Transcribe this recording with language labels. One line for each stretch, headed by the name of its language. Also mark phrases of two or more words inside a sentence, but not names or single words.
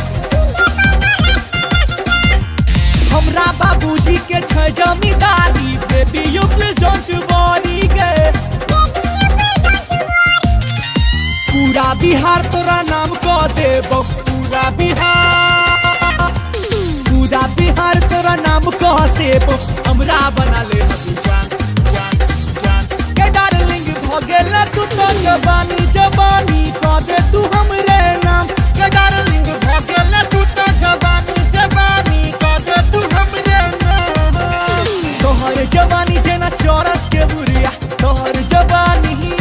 Maithili: हमरा बाबूजी के छै जमींदारी
English: baby you please don't worry
Maithili: गे पूरा बिहार तोरा नाम कह देबो पूरा बिहार तोरा नाम कह देबो हमरा बना ले जान जान जान के डार्लिंग भगेला तू तो जवानी जवानी कादे तू हमरे नाम के डार्लिंग भगेला तू तो जवानी जवानी कादे तू हमरे नाम तोहर जवानी जेना चौरस के बुरिया तोहर जवानी